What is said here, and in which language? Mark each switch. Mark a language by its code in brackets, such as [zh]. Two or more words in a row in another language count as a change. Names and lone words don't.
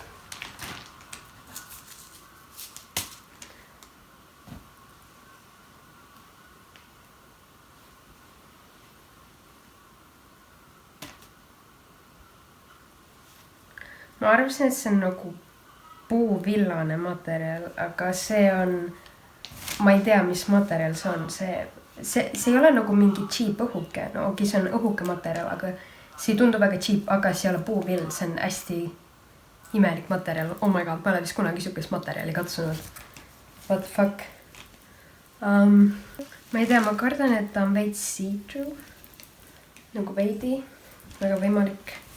[et] Ma arvasin, et see on nagu puuvillane materjal, aga see on, ma ei tea, mis materjal see on. See ei ole nagu mingi cheap õhuke, no okei, see on õhuke materjal, aga see ei tundu väga cheap, aga see ei ole puuvill, see on hästi imelik materjal. [en] Oh my god, [et] ma ei ole vist kunagi siukest materjali katsunud. [en] What the fuck? [et] Ma ei tea, ma kardan, et ta on veits see-through. Nagu veidi, väga võimalik.